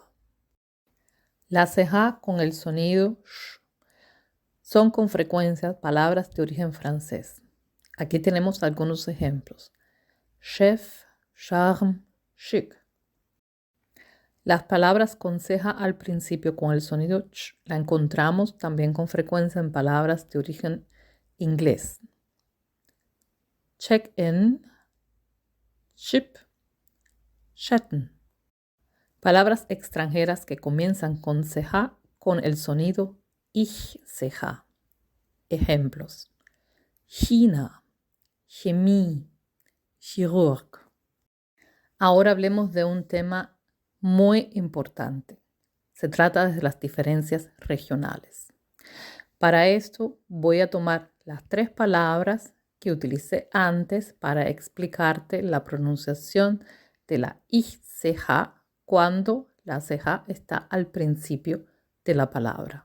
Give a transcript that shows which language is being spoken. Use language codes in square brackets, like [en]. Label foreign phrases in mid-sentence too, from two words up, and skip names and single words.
[es] La ch con el sonido sh son con frecuencia palabras de origen francés. Aquí tenemos algunos ejemplos. [fr] Chef, charme, chic. [es] Las palabras con ceja al principio con el sonido ch la encontramos también con frecuencia en palabras de origen inglés. [en] Check-in, ship, [de] chatten. [es] Palabras extranjeras que comienzan con ch con el sonido ich-ch. Ejemplos. China, [de] chemie, chirurg. [es] Ahora hablemos de un tema muy importante. Se trata de las diferencias regionales. Para esto voy a tomar las 3 palabras que utilicé antes para explicarte la pronunciación de la ich-ch cuando la ch está al principio de la palabra.